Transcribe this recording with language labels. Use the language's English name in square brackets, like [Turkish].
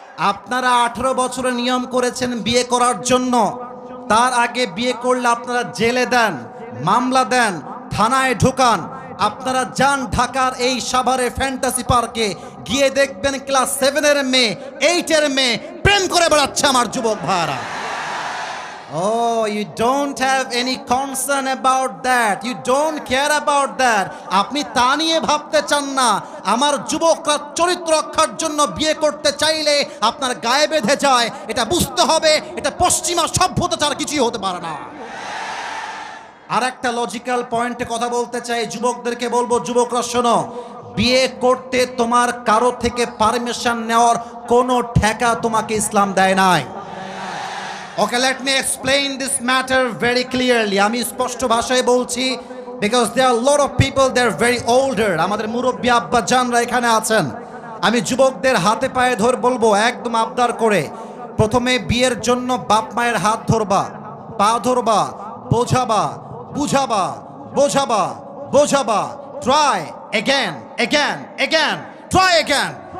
[Bangla] আপনারা 18 বছরের নিয়ম করেছেন বিয়ে করার জন্য, তার আগে বিয়ে করলে আপনারা জেলে দেন, মামলা দেন, থানায় ঢুকান। আপনারা যান ঢাকার এই সাভারে ফ্যান্টাসি পার্কে, গিয়ে দেখবেন ক্লাস 7-এর মেয়ে, 8-এর মেয়ে প্রেম করে বেড়াচ্ছে আমার যুবক ভাইরা। [English] Oh, you don't have any concern about that. You don't care about that. [Bangla] আপনি তা নিয়ে ভাবতে চান না। আমার যুবকরা চরিত্র রক্ষার জন্য বিয়ে করতে চাইলে আপনার গায়ে বেঁধে যায়। এটা বুঝতে হবে, এটা পশ্চিমা সভ্যতা ছাড়া কিছুই হতে পারে না। আর একটা লজিক্যাল পয়েন্টে কথা বলতে চাই, যুবকদেরকে বলবো, যুবকরা শোনো, বিয়ে করতে তোমার কারো থেকে পারমিশন নেওয়ার কোনো ঠেকা তোমাকে ইসলাম দেয় নাই। [English] Okay, let me explain this matter very clearly. [Bangla] আমি স্পষ্ট ভাষায় বলছি, [English] because there are a lot of people, they're very older. [Bangla] আমাদের মুরব্বী আব্বা জানরা এখানে আছেন। আমি যুবকদের হাতে পায়ে ধরে বলবো, একদম আবদার করে, প্রথমে বিয়ের জন্য বাপ মায়ের হাত ধরবা, পা ধরবা, বোঝাবা, বুঝাবা, বোঝাবা, বোঝাবা, [English] try again, again, again, try again.